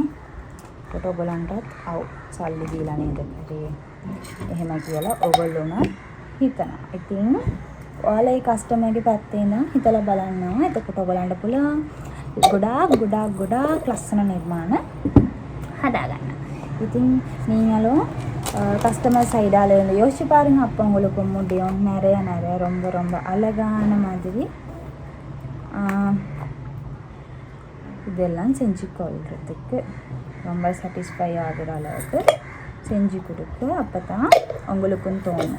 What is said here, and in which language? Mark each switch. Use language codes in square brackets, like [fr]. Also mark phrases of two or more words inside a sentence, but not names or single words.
[si] කොට ඔයගලන්ටත් සල්ලි දීලා නේද කරේ එහෙම කියලා ඔයගොල්ලෝම හිතනවා. ඉතින් ඔයාලා ඒ කස්ටමර්ගේ පැත්තේ ඉඳන් හිතලා බලනවා. එතකොට ඔයගලන්ට පුළුවන් ගොඩාක් ලස්සන නිර්මාණ හදාගන්න. [ta] ඉතින් நீங்களோ கஸ்டமர் சைடால இருந்து யோசிச்சு பாருங்க. அப்போ உங்களுக்கு முடியும். நிறைய ரொம்ப அழகான மாதிரி இதெல்லாம் செஞ்சு கொள்றதுக்கு ரொம்ப சாட்டிஸ்ஃபை ஆகிற அளவுக்கு செஞ்சு கொடுத்து அப்போ தான் உங்களுக்கும் தோணும்.